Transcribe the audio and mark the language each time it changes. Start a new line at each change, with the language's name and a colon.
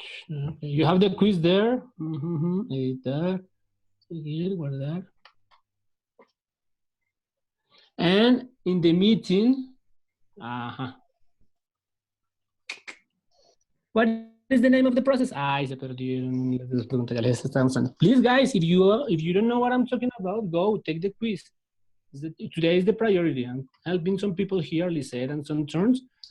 English: Okay. You have the quiz there.
Spanish: Editar, seguir, guardar.
English: And in the meeting, what is the name of the process?
Spanish: Se perdieron las preguntas, ya les estaba mostrando.
English: Please, guys, if you don't know what I'm talking about, go take the quiz. Today is the priority. I'm helping some people here, Lisette, and some turns.